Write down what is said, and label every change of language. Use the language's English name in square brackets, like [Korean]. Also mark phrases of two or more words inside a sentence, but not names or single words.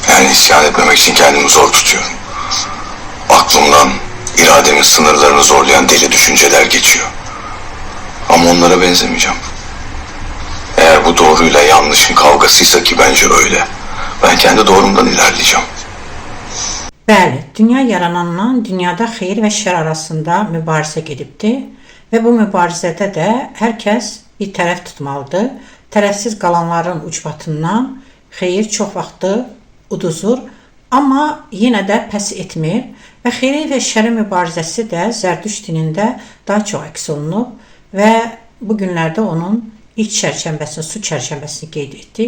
[Turkish] Yani isyan etmemek için kendimi zor tutuyorum. Aklımdan irademin sınırlarını zorlayan deli düşünceler geçiyor. Ama onlara benzemeyeceğim. Eğer bu doğruyla yanlışın kavgasıysa, ki bence öyle, ben kendi doğrumdan ilerleyeceğim. [Azerbaijani] Bəli, dünya yaranandan dünyada xeyir və şər arasında mübarizə gedibdir və bu mübarizədə də hər kəs bir tərəf tutmalıdır. Tərəfsiz qalanların ucbatından xeyir çox vaxtı uduzur, amma yenə də pəs etmir və xeyrin və şərin mübarizəsi də Zərdüşt dinində daha çox əks olunub və bu günlərdə onun ilk çərçənbəsini, su çərçənbəsini qeyd etdik.